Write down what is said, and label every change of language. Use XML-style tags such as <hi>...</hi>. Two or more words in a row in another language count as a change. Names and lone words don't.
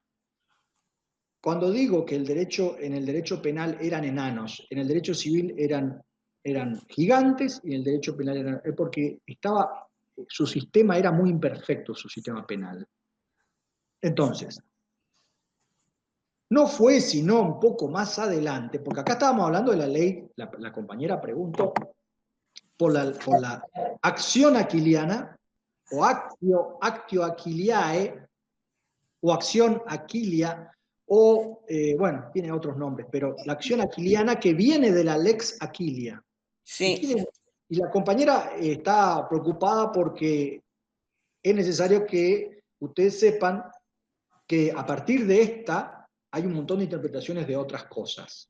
<es>Cuando digo que en el derecho penal eran enanos, en el derecho civil eran gigantes y en el derecho penal es porque su sistema era muy imperfecto, su sistema penal. Entonces, no fue sino un poco más adelante, porque acá estábamos hablando de la ley, la compañera preguntó, por la acción aquiliana, o</es> <la>actio aquiliae,</la> <es>o acción aquilia, o, bueno, tiene otros nombres, pero la acción aquiliana que viene de la lex Aquilia. Sí. Y la compañera está preocupada porque es necesario que ustedes sepan que a partir de esta hay un montón de interpretaciones de otras cosas.</es>